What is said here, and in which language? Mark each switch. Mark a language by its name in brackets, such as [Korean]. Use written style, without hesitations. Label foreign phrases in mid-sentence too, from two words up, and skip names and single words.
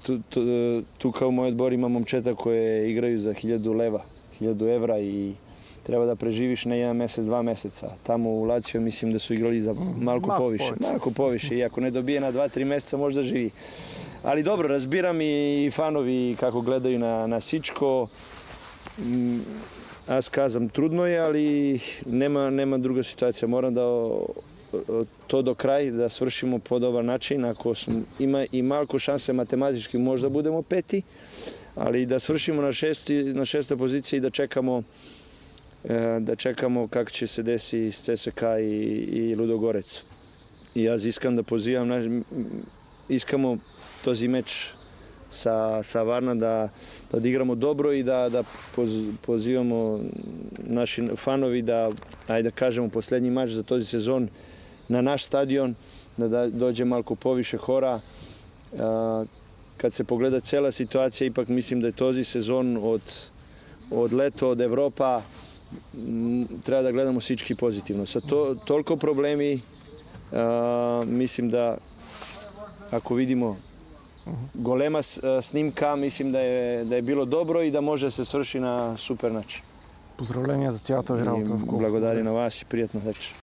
[Serbian] Tu kao moj odbor ima momčeta koje igraju za 1000 evra i treba da preživiš ne jedan mesec, 2 meseca. Tamo u Lazio mislim da su igrali za malko poviše. I ako ne dobije na 2-3 meseca možda živi. Ali dobro, razbiram i fanovi kako gledaju na всичко. [Bulgarian] Аз казвам, трудно е, [Macedonian] али нема друга ситуација. Морам да то до крај да свршимо по добар начин. Ако има и малко шансе математички може да будемо пети, али да свршимо на шеста позиција и да чекамо как ќе се деси с ЦСК и Лудогорец. И јас искам да позивам, [Serbian] искамо този меч sa Varna da odigramo dobro i da pozivamo naši fanovi da, ajde da kažemo, poslednji mač za този sezon na naš stadion, da dođe malko poviše hora. Kad se pogleda cela situacija, ipak mislim da je този sezon od leto, od Evropa, treba da gledamo всички pozitivno. Sa toliko problemi, mislim da ako vidimo golema snimka, mislim da je bilo dobro i da može da se svrši na super način. [Bulgarian] Поздравления за цялата ви работа в клуба. Благодаря на вас и приятна вечер.